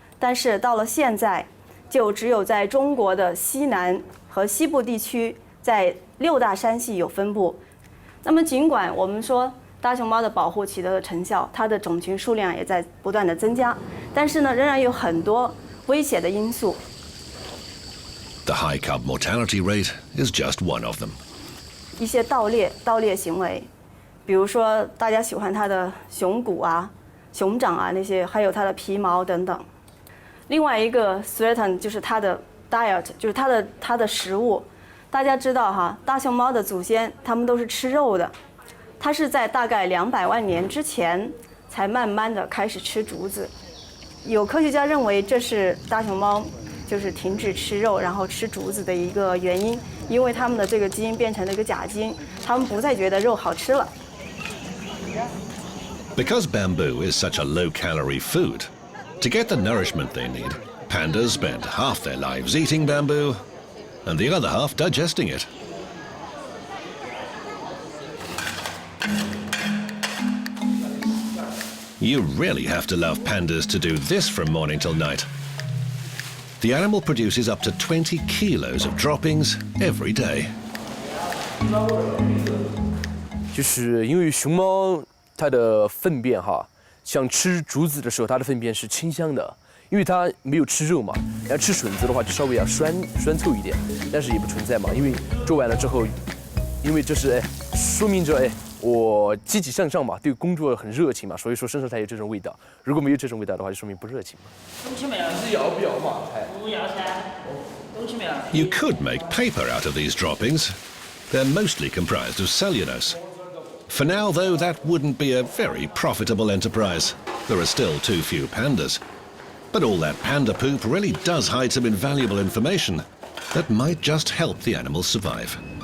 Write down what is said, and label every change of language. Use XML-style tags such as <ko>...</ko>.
<zh>但是到了现在，就只有在中国的西南和西部地区，在6大山系有分布。那么尽管我们说大熊猫的保护取得了成效，它的种群数量也在不断的增加，但是呢，仍然有很多威胁的因素。</zh> <en>The high cub mortality rate is just one of them.</en> <zh>一些盗猎行为，比如说大家喜欢它的熊骨啊、熊掌啊那些，还有它的皮毛等等。另外一个 threat 就是它的 diet， 就是它的食物。大家知道哈，大熊猫的祖先它们都是吃肉的，它是在大概200万年之前才慢慢的开始吃竹子。有科学家认为这是大熊猫就是停止吃肉，然后吃竹子的一个原因，因为它们的这个基因变成了一个假基因，它们不再觉得肉好吃了。</zh> <en>Because bamboo is such a low-calorie food, to get the nourishment they need, pandas spend half their lives eating bamboo and the other half digesting it. You really have to love pandas to do this from morning till night. The animal produces up to 20 kilos of droppings every day.</en> <zh>就是因为熊猫它的粪便哈，像吃竹子的时候，它的粪便是清香的，因为它没有吃肉嘛，然后吃笋子的话就稍微要酸臭一点，但是也不存在嘛，因为做完了之后，因为这是说明着我积极向上嘛，对工作很热情嘛，所以说身上才有这种味道。如果没有这种味道的话，就说明不热情嘛。都吃没有？是摇不摇嘛？不摇噻，都吃没有？</zh> <en>You could make paper out of these droppings. They're mostly comprised of cellulose. For now, though, that wouldn't be a very profitable enterprise. There are still too few pandas. But all that panda poop really does hide some invaluable information that might just help the animals survive.</en>